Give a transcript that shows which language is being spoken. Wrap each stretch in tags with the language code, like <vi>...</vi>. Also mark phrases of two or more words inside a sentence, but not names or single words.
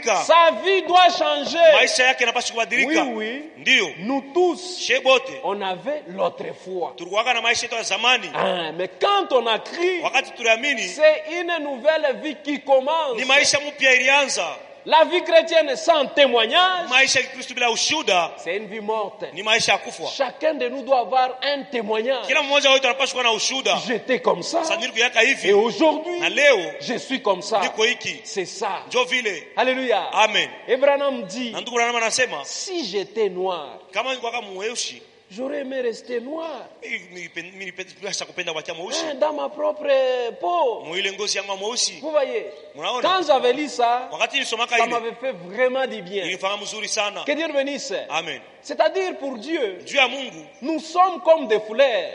<fr>Sa vie doit changer. Oui, oui. Nous tous, on avait l'autre foi. Mais quand on a crié, c'est une nouvelle vie qui commence. La vie chrétienne sans témoignage,</fr> <sw>maisha ya Kristo bila ushuhuda</sw> <fr>c'est une vie morte.</fr> <sw>ni maisha ya kufa.</sw> <fr>Chacun de nous doit avoir un témoignage.</fr> <sw>Kila mmoja wetu anapaswa kuwa na ushuhuda.</sw> <fr>J'étais comme ça. Et aujourd'hui,</fr> <sw>na leo</sw> <fr>je suis comme ça.</fr> <sw>niko hiki.</sw> <fr>C'est ça.</fr> <sw>Ndio vile.</sw> <fr>Alléluia. Amen. Abraham dit,</fr> <sw>na ndugu Branham anasema,</sw> <fr>si j'étais noir,</fr> <sw>kama ningekuwa kama mweusi,</sw> <fr>j'aurais aimé rester noir. Dans ma propre peau. Vous voyez, quand j'avais lu ça, ça m'avait fait vraiment du bien. Que Dieu bénisse. Amen. C'est-à-dire pour Dieu, nous sommes comme des fleurs.</fr>